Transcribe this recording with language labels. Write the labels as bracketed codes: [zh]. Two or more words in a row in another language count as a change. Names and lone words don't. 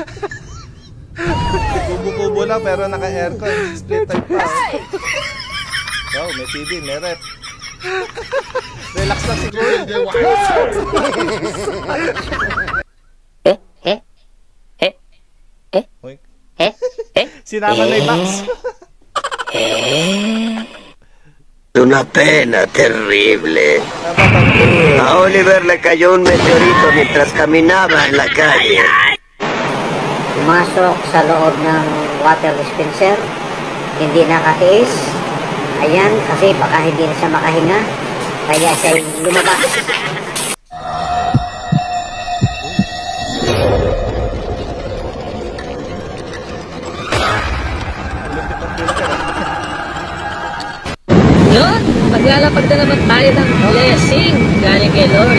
[tl] Kubo-kubo lang pero naka-aircon. [en] Split type [tl] pa. Wow, may TV, may rep. Relax lang siguro. Uy. Sinama na yung box. [es] Una pena terrible. A Oliver le cayó un meteorito mientras caminaba en la calle. [tl] Pumasok sa loob ng [en] water dispenser, [tl] hindi nakatiis. Ayan, kasi baka hindi na siya makahinga, kaya siya lumabas. Yun, maglalapag na naman tayo ng blessing galing kay Lord.